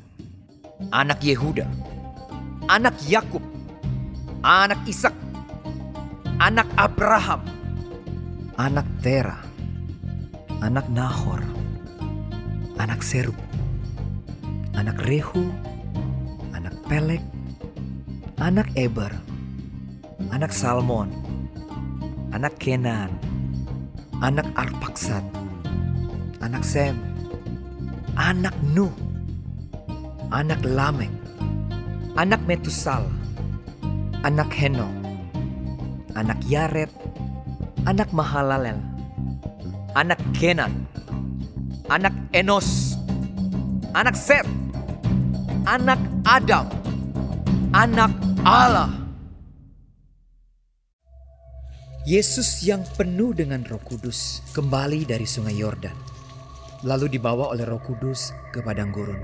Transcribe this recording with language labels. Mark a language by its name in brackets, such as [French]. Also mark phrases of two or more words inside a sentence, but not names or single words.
[Indonesian] anak Yehuda, anak Yakub, anak Ishak, anak Abraham, anak Tera, anak Nahor, anak Serug, anak Rehu, anak Pelek, anak Eber, anak Salmon, anak Kenan, anak Arpaksad, anak Sem, anak Nuh, anak Lamek, anak Metusal, anak Henok, anak Yared, anak Mahalalel, anak Kenan, anak Enos, anak Set, anak Adam, anak Allah. Yesus yang penuh dengan Roh Kudus kembali dari Sungai Yordan, lalu dibawa oleh Roh Kudus ke padang gurun.